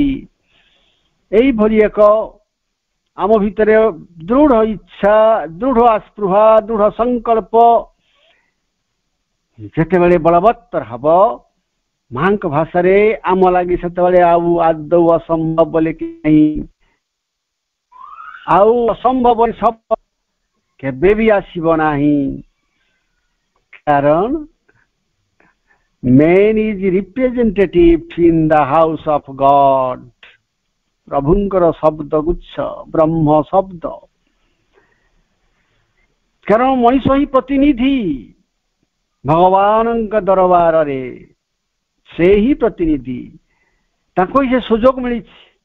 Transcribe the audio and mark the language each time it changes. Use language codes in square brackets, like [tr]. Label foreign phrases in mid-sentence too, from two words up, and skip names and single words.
[or] এইଭଳି ଏକ ଆମ ଭିତରେ ଦୃଢ଼ ଇଚ୍ଛା, ଦୃଢ଼ ଆସ୍ପୃହା, ଦୃଢ଼ ସଂକଳ୍ପ ଯେତେବେଳେ ବଳବତ୍ତର ହବ, ମାଙ୍କ ଭାଷାରେ ଆମ ଲାଗି ସେତେବେଳେ ଆଉ ଆଦୌ ଅସମ୍ଭବ ବୋଲି ନାହିଁ। ଆଉ ଅସମ୍ଭବ ଶବ୍ଦ କେବେ ବି ଆସିବ ନାହିଁ। [en] କାରଣ man is representative in the house of God। [or] ପ୍ରଭୁଙ୍କର ଶବ୍ଦ ଗୁଚ୍ଛ, ବ୍ରହ୍ମ ଶବ୍ଦ। କାରଣ ମଣିଷ ହିଁ ପ୍ରତିନିଧି ଭଗବାନଙ୍କ ଦରବାରରେ, ସେ ହିଁ ପ୍ରତିନିଧି। ତାଙ୍କୁ ହିଁ ସେ ସୁଯୋଗ ମିଳିଛି।